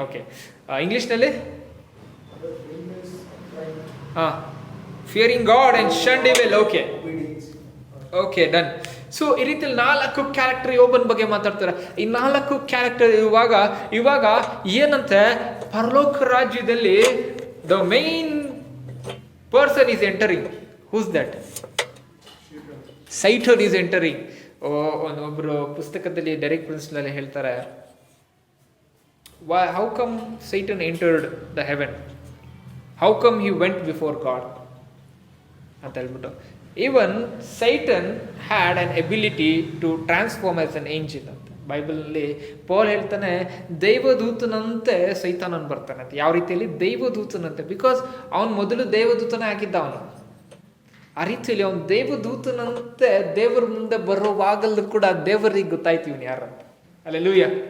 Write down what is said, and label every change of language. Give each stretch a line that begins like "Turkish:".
English: Okay, ಇಂಗ್ಲಿಷ್ನಲ್ಲಿ fearing God and shunned evil. Okay, done.
Kannada: So ಈ ರೀತಿಯಲ್ಲಿ 4 ಕ್ಯಾರೆಕ್ಟರ್ ಯೋಬನ್ ಬಗ್ಗೆ ಮಾತಾಡ್ತಾರೆ. ಈ 4 ಕ್ಯಾರೆಕ್ಟರ್ ಇವಾಗ ಏನಂತೆ, ಪರಲೋಕ ರಾಜ್ಯದಲ್ಲಿ
English: The main person is entering. Who's that? Satan is entering.
Kannada: ಒಬ್ಬರು ಪುಸ್ತಕದಲ್ಲಿ ಡೈರೆಕ್ಟ್ ಪ್ರಿನ್ಸಿಪಲ್ ಹೇಳ್ತಾರೆ,
English: how come Satan entered the heaven? How come he went before God?
Kannada: ಅಂತ ಹೇಳ್ಬಿಟ್ಟು.
English: even Satan had an ability to transform as an angel
Kannada: ಅಂತ ಬೈಬಲಲ್ಲಿ Paul ಹೇಳ್ತಾನೆ. ದೈವದೂತನಂತೆ ಸೈತಾನನ್ ಬರ್ತಾನೆ ಅಂತ. ಯಾವ ರೀತಿಯಲ್ಲಿ? ದೈವದೂತನಂತೆ. ಬಿಕಾಸ್ ಅವನು ಮೊದಲು ದೇವದೂತನೇ ಆಗಿದ್ದ. ಅವನು ಆ ರೀತಿಯಲ್ಲಿ ಅವನು ದೇವದೂತನಂತೆ ದೇವರ ಮುಂದೆ ಬರುವಾಗಲೂ ಕೂಡ ದೇವರಿಗೆ ಗೊತ್ತಾಯ್ತು ಇವನು ಯಾರಂತ. ಹಲ್ಲೆಲೂಯಾ.